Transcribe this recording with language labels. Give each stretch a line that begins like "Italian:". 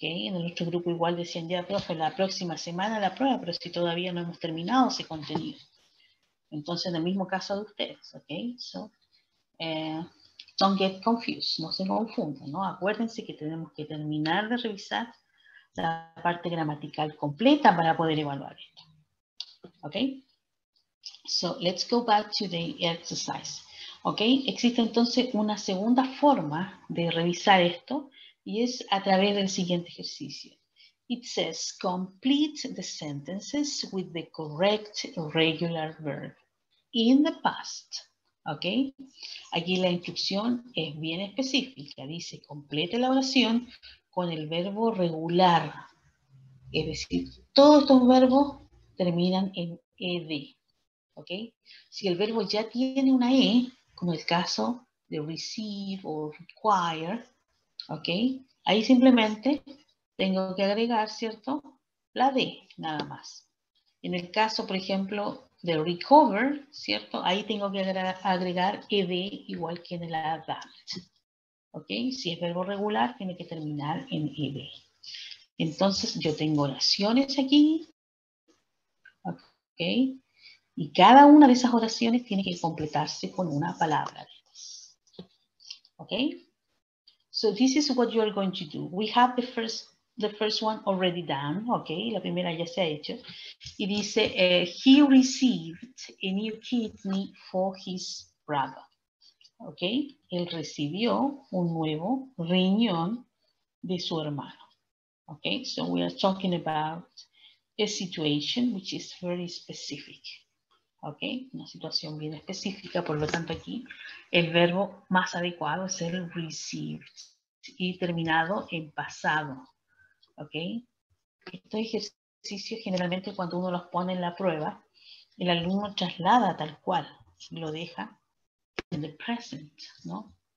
Spanish: En nuestro grupo igual decían, ya, profe, la próxima semana la prueba, pero si todavía no hemos terminado ese contenido. Entonces, en el mismo caso de ustedes, ¿ok?
English: So, don't get confused,
Spanish: no se confundan, ¿no? Acuérdense que tenemos que terminar de revisar la parte gramatical completa para poder evaluar esto. ¿Ok?
English: So, let's go back to the exercise. ¿Ok?
Spanish: Existe entonces una segunda forma de revisar esto y es a través del siguiente ejercicio.
English: It says, complete the sentences with the correct regular verb in the past. ¿Ok?
Spanish: Aquí la instrucción es bien específica. Dice, complete la oración con el verbo regular. Es decir, todos estos verbos terminan en ed. ¿Ok? Si el verbo ya tiene una e, como el caso de receive o require, ¿ok? Ahí simplemente tengo que agregar, ¿cierto?, la d, nada más. En el caso, por ejemplo, de recover, ¿cierto? Ahí tengo que agregar ed igual que en el adapt. ¿Ok? Si es verbo regular, tiene que terminar en ed. Entonces, yo tengo oraciones aquí. ¿Ok? Y cada una de esas oraciones tiene que completarse con una palabra. ¿Ok?
English: So this is what you're going to do. We have the first one already done, okay?
Spanish: La primera ya se ha hecho. Y dice,
English: he received a new kidney for his brother, okay?
Spanish: Él recibió un nuevo riñón de su hermano, okay?
English: So we are talking about a situation which is very specific, okay?
Spanish: Una situación bien específica, por lo tanto aquí el verbo más adecuado es el received y terminado en pasado, ok. Estos ejercicios generalmente cuando uno los pone en la prueba, el alumno traslada tal cual, lo deja en
English: the present,
Spanish: ¿no?